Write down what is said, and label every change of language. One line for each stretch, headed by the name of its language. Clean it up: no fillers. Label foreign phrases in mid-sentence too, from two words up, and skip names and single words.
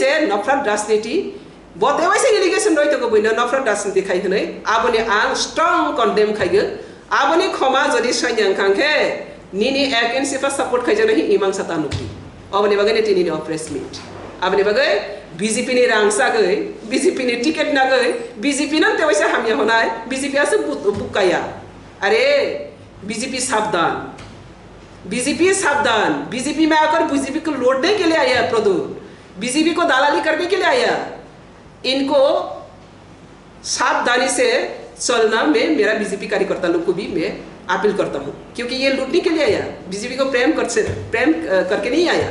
Kok Borok: जे नफरात राजनीति बतेवाइसे इलिगेशन रयतो बैनो नफरात राजनीति खायहनै आबनि आं
English: strong condemn
Kok Borok: खायगो आबनि खमा जदि सैन्यां काके निनि एकेन्सिफा सपोर्ट खायजनै इमां साता नुखि आबनि बागै तिनि
English: press meet
Kok Borok: आबनि बागै बीजेपी नि रांसागै बीजेपी नि टिकेट नागै बीजेपी न तेवाइसे हामिया होनाय बीजेपी आसे बुकाया अरे बीजेपी सावधान
Hindi: बीजेपी में आकर बीजेपी को लौटने के लिए आया प्रद्योत बीजेपी को दलाली करने के लिए आया इनको सावधानी से चलना मैं मेरा बीजेपी कार्यकर्ता लोग को भी मैं अपील करता हूँ, क्योंकि ये लूटने के लिए आया, बीजेपी को प्रेम करके नहीं आया।